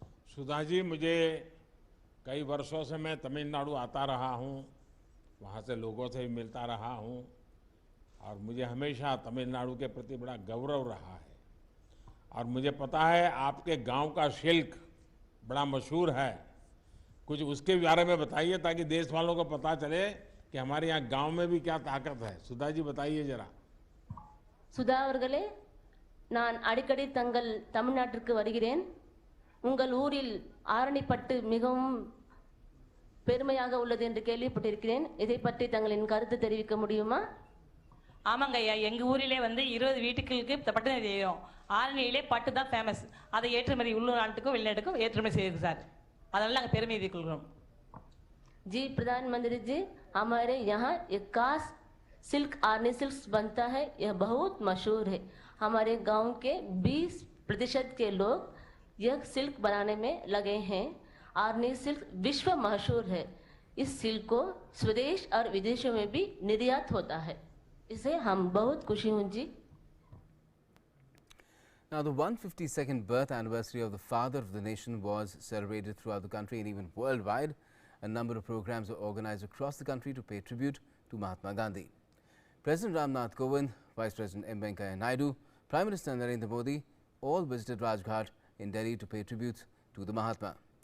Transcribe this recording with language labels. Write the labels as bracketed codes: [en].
[hi] सुधा जी, मुझे कई वर्षों से मैं तमिलनाडु आता रहा हूँ, वहाँ से लोगों से भी मिलता रहा हूँ और मुझे हमेशा तमिलनाडु के प्रति बड़ा गौरव रहा है। और मुझे पता है आपके गांव का सिल्क बड़ा मशहूर है। कुछ उसके बारे में बताइए ताकि देश वालों को पता चले कि हमारे यहाँ गांव में भी क्या ताकत है। सुधा जी बताइए जरा। [ta] சுதா அவர்களே, நான் அடிக்கடி தங்கள் தமிழ்நாட்டிற்கு வருகிறேன். உங்கள் ஊரில் ஆரணிப்பட்டு மிகவும் பெருமையாக உள்ளது என்று கேள்விப்பட்டிருக்கிறேன். இதை பற்றி தங்களின் கருத்து தெரிவிக்க முடியுமா? ஆமாங்க ஐயா, எங்கள் ஊரிலே வந்து 20 வீட்டுகளுக்கு பட்டு தெரியும். ஆரணியிலே பட்டு தான் ஃபேமஸ். அதை ஏற்றுமதி உள்ளூர் நாட்டுக்கும் வெளிநாட்டுக்கும் ஏற்றுமதி செய்யுது சார். அதனால நாங்கள் பெருமை கொள்கிறோம். [hi] जी प्रधानमंत्री जी, हमारे यहाँ 51 सिल्क आर्नी सिल्क बनता है। यह बहुत मशहूर है। हमारे गांव के 20% के लोग यह सिल्क बनाने में लगे हैं। आर्नी सिल्क विश्व मशहूर है। इस सिल्क को स्वदेश और विदेशों में भी निर्यात होता है। इसे हम बहुत खुशी हूँ जी। [en] Now, the 152nd birth anniversary of the father of the nation was celebrated throughout the country and even worldwide. A number of programs were organized across the country to pay tribute to Mahatma Gandhi. President Ramnath Kovind, Vice President M. Venkaiah Naidu, Prime Minister Narendra Modi all visited Rajghat in Delhi to pay tribute to the Mahatma.